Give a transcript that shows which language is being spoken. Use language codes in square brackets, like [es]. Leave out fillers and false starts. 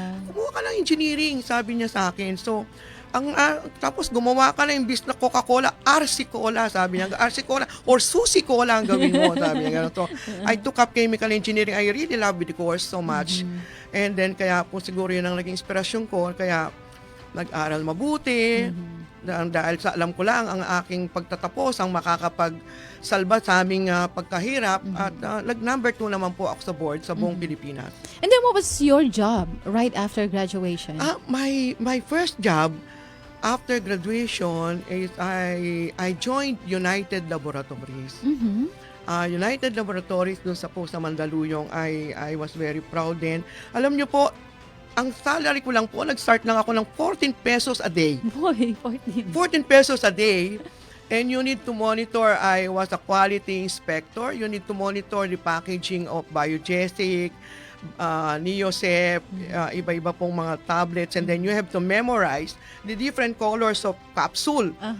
[tl] Kumuha ka ng engineering, sabi niya sa akin. So, tapos gumawa ka na imbis na Coca-Cola, RC Cola, sabi niya. RC Cola or Susi Cola ang gawin mo, sabi niya. [en] So, I took up chemical engineering. I really love the course so much. [tl] And then, kaya po siguro yun ang naging inspirasyon ko. Kaya, nag-aral mabuti. Dahil sa alam ko lang, ang aking pagtatapos ang makakapagsalba sa aming pagkahirap. At number 2 naman po ako sa board sa buong Pilipinas. [en] And then what was your job right after graduation? My first job after graduation is I joined United Laboratories. United Laboratories [tl] dun sa [en] Mandaluyong, I was very proud din. [tl] Alam niyo po, ang salary ko lang po, nag-start lang ako ng [en] 14 pesos a day. Boy, 14. 14 pesos a day. And you need to monitor, I was a quality inspector. You need to monitor the packaging of Biogesic, Neosep, [tl] iba-iba pong mga [en] tablets. And then you have to memorize the different colors of capsule.